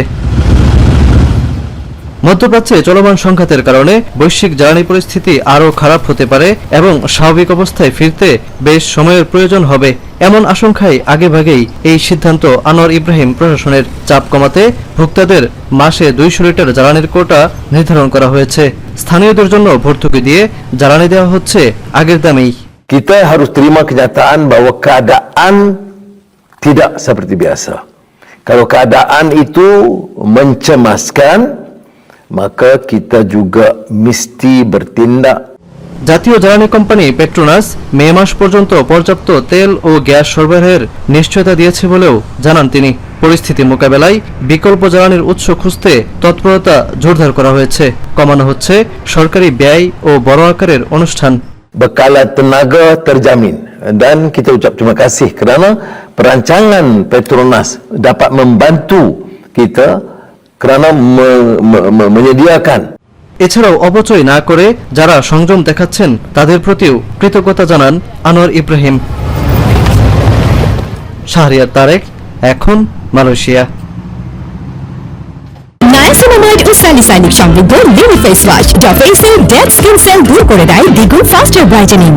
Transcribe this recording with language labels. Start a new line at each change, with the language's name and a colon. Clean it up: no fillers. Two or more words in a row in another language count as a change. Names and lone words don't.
Bangla: মধ্যপ্রাচ্যে চলমান সংঘাতের কারণে বৈশ্বিক জ্বালানি পরিস্থিতি আরও খারাপ হতে পারে এবং স্বাভাবিক অবস্থায় ফিরতে বেশ সময়ের প্রয়োজন হবে, এমন আশঙ্কায় আগেভাগেই এই সিদ্ধান্ত আনোয়ার ইব্রাহিম প্রশাসনের। চাপ কমাতে ভোক্তাদের মাসে 200 লিটার জ্বালানির কোটা নির্ধারণ করা হয়েছে। স্থানীয়দের জন্য ভর্তুকি দিয়ে জ্বালানি দেওয়া হচ্ছে আগের দামেই।
Malay: Kita harus terima kenyataan bahawa keadaan tidak seperti biasa. Kalau keadaan itu mencemaskan, maka kita juga mesti bertindak.
Bangla: জাতীয় জ্বালানি কোম্পানি পেট্রোনাস মে মাস পর্যন্ত পর্যাপ্ত তেল ও গ্যাস সরবরাহের নিশ্চয়তা দিয়েছে বলেও জানান তিনি। পরিস্থিতি মোকাবেলায় বিকল্প জ্বালানির উৎস খুঁজতে তৎপরতা জোরদার করা হয়েছে। কমানো হচ্ছে সরকারি ব্যয় ও বড় আকারের অনুষ্ঠান।
Malay: Bekalan tenaga terjamin, dan kita ucap terima kasih kerana perancangan Petronas dapat membantu kita kerana menyediakan.
Bangla: এছাড়াও অপচয় না করে যারা সংযম দেখাচ্ছেন তাদের প্রতিও কৃতজ্ঞতা জানান আনোয়ার ইব্রাহিম। শাহরিয়ার তারেক, এখন মালয়েশিয়া। নায়াসিনামাইড ও স্যালিসাইনিক সমৃদ্ধ লিলি ফেস ওয়াশ যা ফেসের
English: dead skin cell
Bangla: দূর করে দেয় দ্বিগুণ
English: faster brightening.